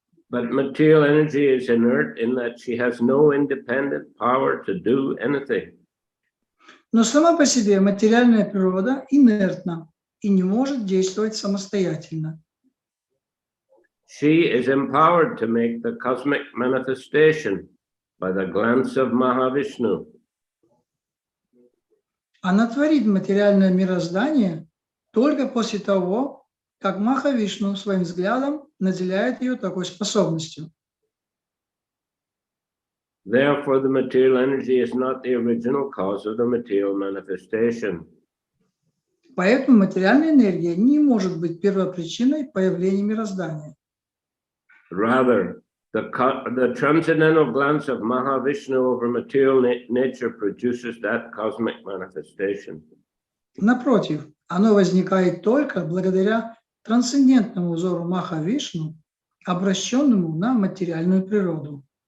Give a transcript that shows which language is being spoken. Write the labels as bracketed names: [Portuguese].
[English] But material energy is inert in that she has no independent power to do anything. [Russian] Но сама по себе материальная природа инертна и не может действовать самостоятельно. [English] She is empowered to make the cosmic manifestation by the glance of Mahavishnu. [Russian] Она творит материальное мироздание только после того, как Махавишну своим взглядом наделяет ее такой способностью. [English] Therefore, the material energy is not the original cause of the material manifestation. [Russian] Поэтому материальная энергия не может быть первопричиной появления мироздания. [English] Rather, the transcendental glance of Mahavishnu over material nature produces that cosmic manifestation. [Russian] Напротив, оно возникает только благодаря трансцендентному взору Махавишну, обращенному на материальную природу.